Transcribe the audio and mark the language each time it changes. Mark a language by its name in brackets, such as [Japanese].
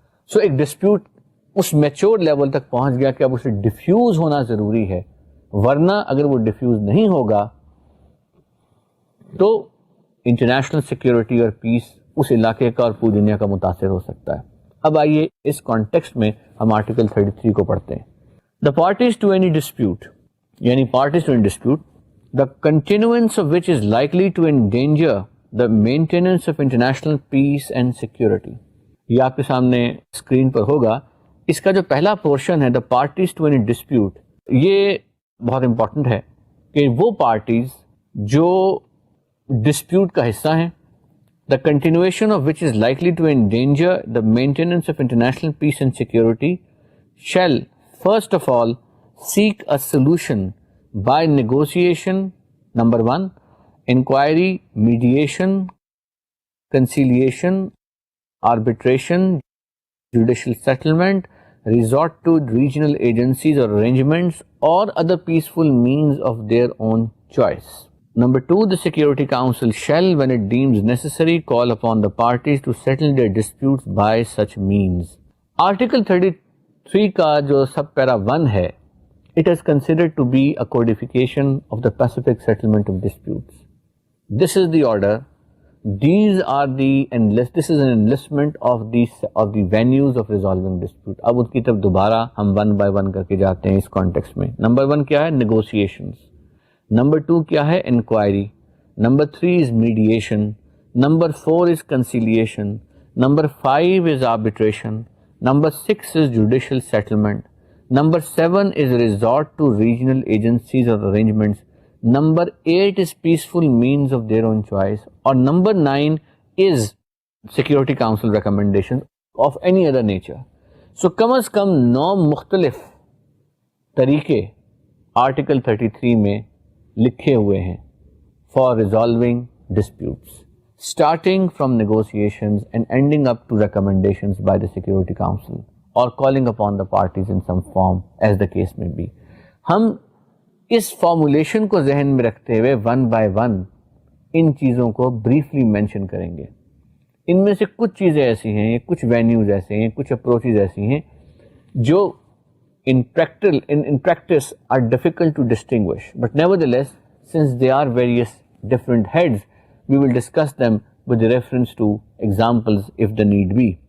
[Urdu] سو ایک ڈسپیوٹ اس mature level تک پہنچ گیا کہ اب اسے ڈیفیوز ہونا ضروری ہے, ورنہ اگر وہ ڈیفیوز نہیں ہوگا تو انٹرنیشنل سیکورٹی اور پیس اس علاقے کا اور پوری دنیا کا متاثر ہو سکتا ہے. اب آئیے اس کانٹیکسٹ میں ہم آرٹیکل 33 کو پڑھتے ہیں. [English] the parties to any dispute [Urdu] یعنی [English] Parties to any dispute the continuance of which is likely to endanger the maintenance of international peace and security. [Urdu] یہ آپ کے سامنے اسکرین پر ہوگا. [English] اس کا جو پہلا پورشن ہے the parties to any dispute, [Urdu] یہ بہت امپورٹنٹ ہے کہ وہ پارٹیز جو ڈسپیوٹ کا حصہ ہیں [English] the continuation of which is likely to endanger the maintenance of international peace and security shall first of all seek a solution by negotiation, number 1, inquiry, mediation, conciliation, arbitration, judicial settlement, resort to regional agencies or arrangements or other peaceful means of their own choice. Number 2, the Security Council shall, when it deems necessary, call upon the parties to settle their disputes by such means. Article 33 [Urdu] کا جو سب پیرا 1 ہے, [English] it is considered to be a codification of the Pacific settlement of disputes. This is the order. These are this is an enlistment of the venues of resolving dispute. [Urdu] اب اس کی طرف دوبارہ ہم 1 by 1 کر کے جاتے ہیں اس کانٹیکسٹ میں. نمبر 1 کیا ہے؟ negotiations. نمبر 2 کیا ہے؟ inquiry. [English] Number 3 is mediation. Number 4 is conciliation. Number 5 is arbitration. Number 6 is judicial settlement. Number 7 is resort to regional agencies or arrangements. Number 8 is peaceful means of their own choice. Or number 9 is Security Council recommendations of any other nature. So [Urdu] کم از کم 9 مختلف طریقے Article 33 میں لکھے ہوئے ہیں [English] for resolving disputes, starting from negotiations and ending up to recommendations by the Security Council. اور calling upon the parties in some form as the case may be. [Urdu] ہم اس formulation کو ذہن میں رکھتے ہوئے 1 by 1 ان چیزوں کو بریفلی مینشن کریں گے. ان میں سے کچھ چیزیں ایسی ہیں, کچھ وینیوز ایسے ہیں, کچھ اپروچز ایسی ہیں جو [English] in practice are difficult to distinguish, but nevertheless since they are various different heads we will discuss them with reference to examples if the need be.